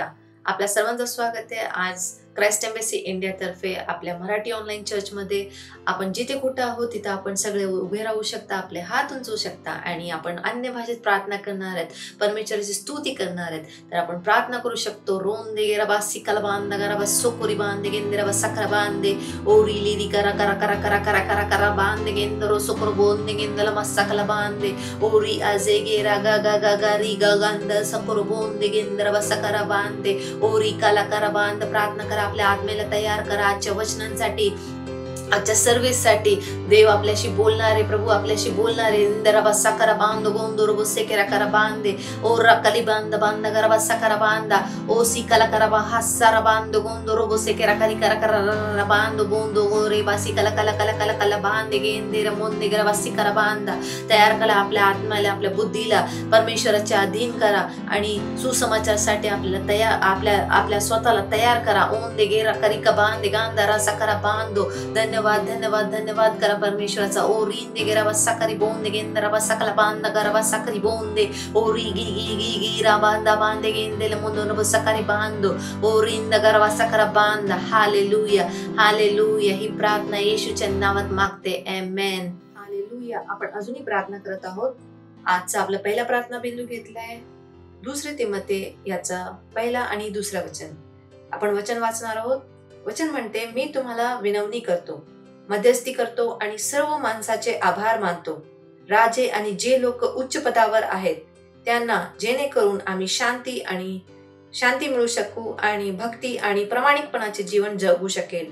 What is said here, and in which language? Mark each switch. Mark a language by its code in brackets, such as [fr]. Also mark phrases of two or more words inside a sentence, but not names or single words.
[mr] आपल्या सर्वांचं स्वागत आहे आज क्राइस्ट एम्बेसी इंडिया तर्फे आपल्या मराठी ऑनलाईन चर्च मध्ये। आपण जिथे कुठे आहोत तिथे आपण सगळे उभे राहू शकता, आपले हात उंचवू शकता आणि आपण अन्य भाषेत प्रार्थना करणार आहेत, परमेश्वराची स्तुती करणार आहेत। तर आपण प्रार्थना करू शकतो। रोन दे गेरा सिकल बांध गरा बस सोकोरी बांध गेंदरा बस सकरा बांधे ओरी लीरी करा करा करा करा करा करा करा बांध गेंदरो सोकर बोंद गेंदला मस्सकला बांधे ओरी आजे गेरा गा गा गा गा री गा गांद सकोर बोंद गेंदरा बस सकरा बांधे ओरी काला करा बांध। प्रार्थना करा, आपल्या आत्मेला तयार करा आजच्या वचनांसाठी, आजच्या सर्व्हिससाठी। देव आपल्याशी बोलणार आहे, प्रभू आपल्याशी बोलणार आहे। इंदरा साकरा बांध गोंदोर बसे केरा करा बांधे ओ रकली बांध बांध गरबा साकरा बांधा ओ सिकला करा हासारा बांध गोंदोर बसे केरा करी करा करा बांध गोंदो गोरे बासी कला कला कला कला कला बांधे गेंदेर मोंदे गरबा सिकरा बांधा। तयार करा आपल्या आत्म्याला, आपल्या बुद्धीला परमेश्वराच्या अधीन करा आणि सुसमाचारासाठी आपल्याला तयार आपल्या स्वतःला तयार करा। ओंदे गेरा करी का बांधे गांधारा साकरा बांधो। धन्यवाद धन्यवाद धन्यवाद करा परमेश्वराचा। ओ रींदे गेरा साकरी बोंदे गेंदरा सकला बांध गरबा साकरी बोंदे ओ री गी गी गी गी रा बांधा बांधे गेंदेले मुंदो सकरी बांधो ओ रींद गरबा सकरा बांध। हालेलुया हालेलुया। ही प्रार्थना येशूच्या नावात मागते, आमेन। हालेलुया। आपण अजूनही प्रार्थना करत आहोत। आजचा आपला पहिला प्रार्थना बिंदू घेतलाय 2 तिमोथी याचा पहिला आणि दुसरा वचन। आपण वचन वाचणार आहोत। वचन म्हणते, मी तुम्हाला विनवणी करतो, मध्यस्थी करतो आणि सर्व माणसाचे आभार मानतो, राजे आणि जे लोक उच्च पदावर आहेत त्यांना, जेणेकरून आम्ही शांती मिळू शकू आणि भक्ती आणि प्रामाणिकपणाचे जीवन जगू शकेल।